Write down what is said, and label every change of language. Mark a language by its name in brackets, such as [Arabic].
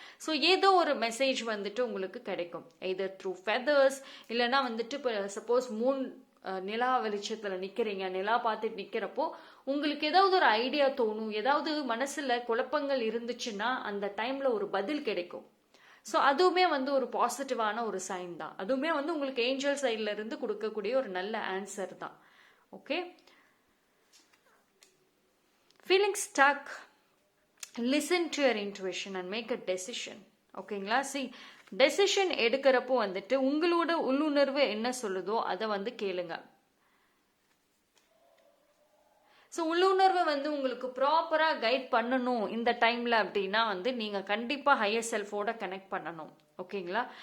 [Tamil] So ஏதோ ஒரு message வந்துட்டு உங்களுக்கு கிடைக்கும், எதர் த்ரூ ஃபெதர்ஸ், இல்லைன்னா வந்துட்டு இப்போ சப்போஸ் நிலா வெளிச்சத்துல நிக்கிறீங்க, நிலா பார்த்துட்டு நிக்கிறப்போ உங்களுக்கு ஏதாவது ஒரு ஐடியா தோணும், ஏதாவது மனசுல குழப்பங்கள் இருந்துச்சுன்னா அந்த டைம்ல ஒரு பதில் கிடைக்கும். ஸோ அதுவுமே வந்து ஒரு பாசிட்டிவான ஒரு சைன் தான். அதுவுமே வந்து உங்களுக்கு ஏஞ்சல் சைட்ல இருந்து கொடுக்கக்கூடிய ஒரு நல்ல ஆன்சர் தான். [English] Okay, feeling stuck, listen to your intuition and make a decision. [Tamil] ஓகேங்களா? see, டெசிஷன் எடுக்கிறப்போ வந்துட்டு உங்களோட உள்ளுணர்வு என்ன சொல்லுதோ அதை வந்து கேளுங்க. ஸோ உள்ளுணர்வை வந்து உங்களுக்கு ப்ராப்பராக கைட் பண்ணணும் இந்த டைம்ல அப்படின்னா வந்து நீங்க கண்டிப்பா ஹையர் செல்ஃபோட கனெக்ட் பண்ணணும். ஓகேங்களா?